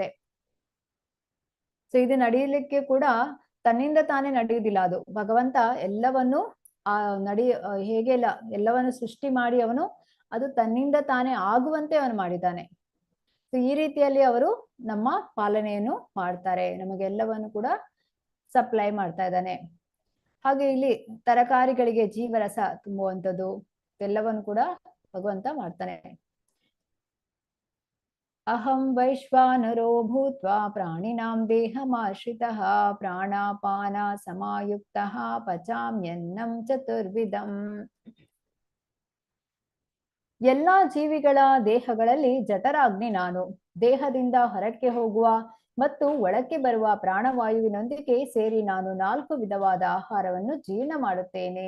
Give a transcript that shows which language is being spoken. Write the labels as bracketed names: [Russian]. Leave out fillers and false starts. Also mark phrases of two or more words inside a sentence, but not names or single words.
[Kannada] ಸೊ ಇದು ನಡೆಯಲಿಕ್ಕೆ ಕೂಡ ತನ್ನಿಂದ ತಾನೇ ನಡೆಯುವುದಿಲ್ಲ, ಅದು ಭಗವಂತ ಎಲ್ಲವನ್ನು ಹೇಗೆಲ್ಲ ಎಲ್ಲವನ್ನು ಸೃಷ್ಟಿ ಮಾಡಿ ಅವನು ಅದು ತನ್ನಿಂದ ತಾನೇ ಆಗುವಂತೆ ಅವನು ಮಾಡಿದ್ದಾನೆ. ಸೊ ಈ ರೀತಿಯಲ್ಲಿ ಅವರು ನಮ್ಮ ಪಾಲನೆಯನ್ನು ಮಾಡ್ತಾರೆ, ನಮಗೆಲ್ಲವನ್ನು ಕೂಡ ಸಪ್ಲೈ ಮಾಡ್ತಾ ಇದ್ದಾನೆ. ಹಾಗೆ ಇಲ್ಲಿ ತರಕಾರಿಗಳಿಗೆ ಜೀವರಸ ತುಂಬುವಂಥದ್ದು ಎಲ್ಲವನ್ನು ಕೂಡ ಭಗವಂತ ಮಾಡ್ತಾನೆ. [Sanskrit] ಅಹಂ ವೈಶ್ವಾನರೋ ಭೂತ್ವಾ ಪ್ರಾಣಿನಾಂ ದೇಹಮಾಶ್ರಿತಃ ಪ್ರಾಣಾಪಾನ ಸಮಾಯುಕ್ತಃ ಪಚಾಮ್ಯನ್ನಂ ಚತುರ್ವಿಧಂ. [Kannada] ಎಲ್ಲಾ ಜೀವಿಗಳ ದೇಹಗಳಲ್ಲಿ ಜಠರಾಗ್ನಿ ನಾನು. ದೇಹದಿಂದ ಹೊರಕ್ಕೆ ಹೋಗುವ ಮತ್ತು ಒಳಕ್ಕೆ ಬರುವ ಪ್ರಾಣವಾಯುವಿನೊಂದಿಗೆ ಸೇರಿ ನಾನು 4 ವಿಧವಾದ ಆಹಾರವನ್ನು ಜೀರ್ಣ ಮಾಡುತ್ತೇನೆ.